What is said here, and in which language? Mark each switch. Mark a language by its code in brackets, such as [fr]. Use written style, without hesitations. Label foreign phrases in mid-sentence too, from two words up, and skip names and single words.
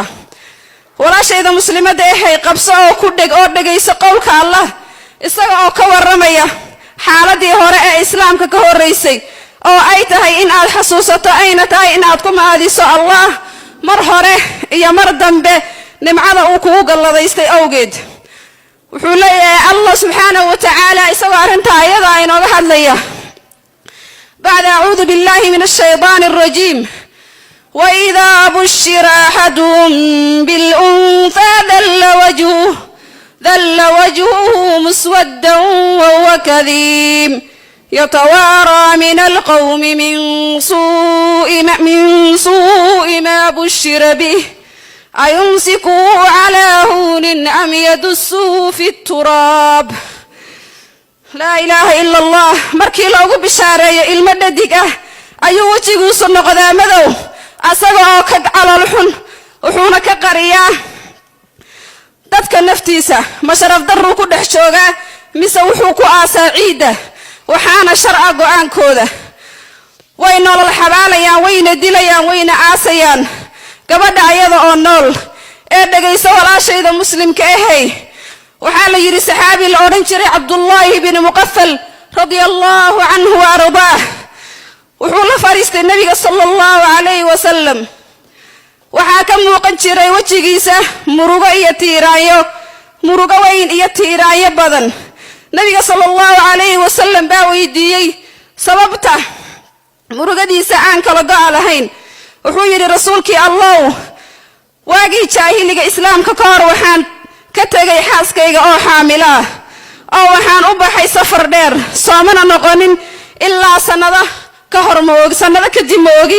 [so] walaashayda muslimadda ah qabso oo ku dhageyso qowlka Allah isaga oo ka waramaya xaaladii hore ee islaamka ka horeysay oo ay tahay in aad xasuusato ayna tahay in aad ku maadiso Allah mar hore iyo mar dambe nimcada uu kugu galladaystay awgeed. wuxuu leeyahay [ar] الله سبحانه وتعالى [so] isagoo arinta ayada inooga hadlaya [ar] بعد أعوذ بالله من الشيطان الرجيم وإذا بشر أحدهم بالأنثى ذل وجهه مسودا وهو كظيم يتوارى من القوم من سوء ما بشر به أيمسكه على هون أم يدسه في التراب. لا إله إلا الله. [so] markii loogu bishaareeyo ilmo dhadig ah ayuu wajigiisu noqdaa madow asagoo ka calool xun, wuxuuna ka qariyaa dadka naftiisa. ma sharaf darru ku dhex jooga mise wuxuu ku aasaa ciida. waxaana sharca go'aankooda way nolol xabaalayaan, wayna dilayaan, wayna aasayaan gabadha ayada oo nool ee dhageyso walaashayda muslimka ahay. waxaa la yiri saxaabi la oran jiray Abdullah ibn Muqaffal [ar] رضي الله عنه وأرضاه [so] wuxuu la fariistay nabiga [ar] صلى الله عليه وسلم. [so] waxaa ka muuqan jiray wajigiisa murugo iyo tiiraayo, murugo weyn iyo tiiraayo badan. nabiga [ar] صلى الله عليه وسلم [so] baa weydiiyay sababta murugadiisa aan kala go'a lahayn. wuxuu yiri rasuulkii Allah waagii jaahiliga islaamka ka hor waxaan ka tagay xaaskayga oo xaamila ah oo waxaan u baxay safar dheer, soomana noqonin ilaa sanada ka hor sanada kadib moogi.